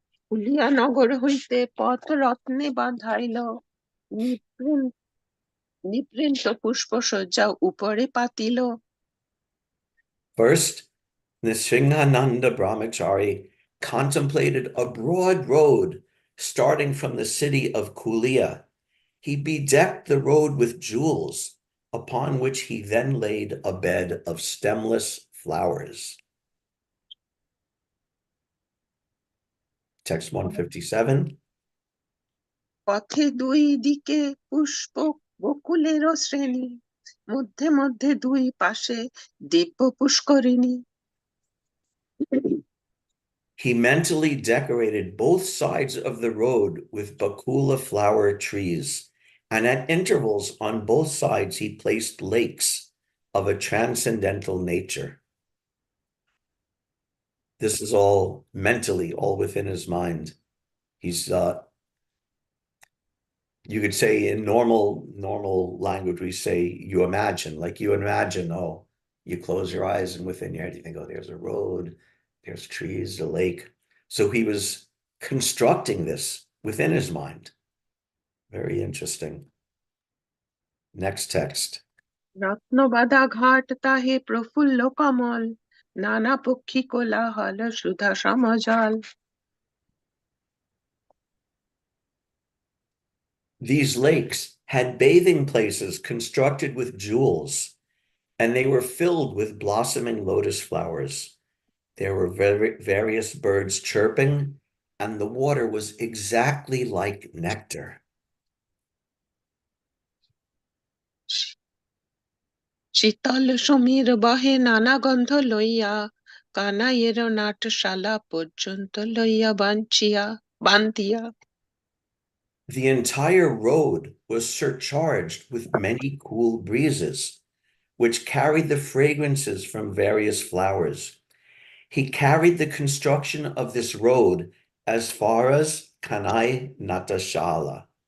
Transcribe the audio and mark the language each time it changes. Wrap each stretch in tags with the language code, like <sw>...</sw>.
<bn>উলিয়া নগর হইতে পথ রত্নে বাঁধাইল নিপৃন্ত পুষ্প সজ্জা উপরে পাতিল</bn> <en>First, Nrsingananda Brahmachari contemplated a broad road starting from the city of Kulia. He bedecked the road with jewels, upon which he then laid a bed of stemless flowers. Text 157.</en> <bn>পথে দুই দিকে পুষ্প বকুলের শ্রেণী মধ্যে মধ্যে দুই পাশে দিব্য পুষ্করিণী</bn> <en>He mentally decorated both sides of the road with bakula flower trees, and at intervals on both sides he placed lakes of a transcendental nature. This is all mentally, all within his mind. He's, you could say in normal language, we say, you imagine, oh, you close your eyes and within your head, you think, oh, there's a road, there's trees, a lake. So he was constructing this within his mind. Very interesting. Next text.</en> <bn>রত্নবাদা ঘাট তাহে প্রফুল্ল কমল নানা পক্ষী কোলাহল সুধা সমজল</bn> <en>These lakes had bathing places constructed with jewels, and they were filled with blossoming lotus flowers. There were various birds chirping, and the water was exactly like nectar.</en> <bn>শীতল সমীর বহে নানা গন্ধ লইয়া কানাইয়ের নাটশালা পর্যন্ত লইয়া বান্ধিয়া</bn> <en>The entire road was surcharged with many cool breezes, which carried the fragrances from various flowers. He carried the construction of this road as far as Kanai Natashala.</en>